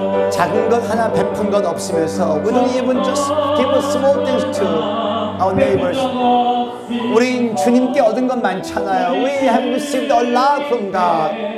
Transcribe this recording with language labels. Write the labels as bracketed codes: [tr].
[ko] 작은 것 하나 베푼 것 없으면서 [en] We don't even just give a small things to our neighbors. [ko] 우린 주님께 얻은 것 많잖아요. [en] We have received a lot from God.